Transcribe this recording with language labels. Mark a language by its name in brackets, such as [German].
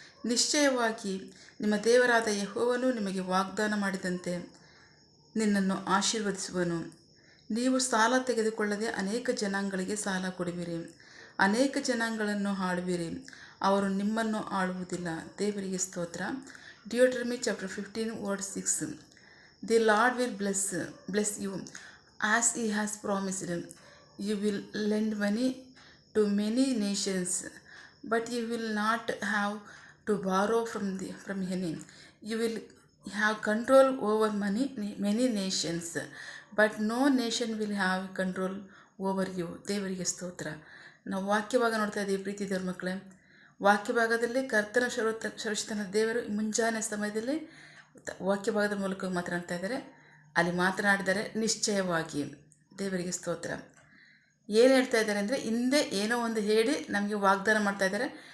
[Kannada] ನಿಶ್ಚಯವಾಗಿ ನಿಮ್ಮ ದೇವರಾದ ಯೆಹೋವನು ನಿಮಗೆ ವಾಗ್ದಾನ ಮಾಡಿದಂತೆ ನಿನ್ನನ್ನು ಆಶೀರ್ವದಿಸುವನು. ನೀವು ಸಾಲ ತೆಗೆದುಕೊಳ್ಳದೆ ಅನೇಕ ಜನಾಂಗಗಳಿಗೆ ಸಾಲ ಕೊಡುವಿರಿ, ಅನೇಕ ಜನಾಂಗಗಳನ್ನು ಆಳುವಿರಿ, ಅವರು ನಿಮ್ಮನ್ನು ಆಳುವುದಿಲ್ಲ. ದೇವರಿಗೆ ಸ್ತೋತ್ರ. ಡಿಯೋಟರ್ಮಿ chapter 15 word 6. [English] The Lord will bless you as he has promised. You will lend money to many nations, but you will not have to borrow from any. You will have control over many nations, but no nation will have control over you. [Kannada] ದೇವರಿಗೆ ಸ್ತೋತ್ರ. ನಾವು ವಾಕ್ಯಭಾಗ ನೋಡ್ತಾ ಇದ್ದೀವಿ ಪ್ರೀತಿ ದೇವ್ರ ಮಕ್ಕಳೇ. ವಾಕ್ಯಭಾಗದಲ್ಲಿ ಕರ್ತನ ಸರ್ವಶಕ್ತನ ದೇವರು ಮುಂಜಾನೆ ಸಮಯದಲ್ಲಿ ವಾಕ್ಯಭಾಗದ ಮೂಲಕ ಮಾತನಾಡ್ತಾ ಇದ್ದಾರೆ. ಅಲ್ಲಿ ಮಾತನಾಡಿದರೆ ನಿಶ್ಚಯವಾಗಿ. ದೇವರಿಗೆ ಸ್ತೋತ್ರ. ಏನು ಹೇಳ್ತಾ ಇದ್ದಾರೆ ಅಂದರೆ, ಹಿಂದೆ ಏನೋ ಒಂದು ಹೇಳಿ ನಮಗೆ ವಾಗ್ದಾನ ಮಾಡ್ತಾ ಇದ್ದಾರೆ.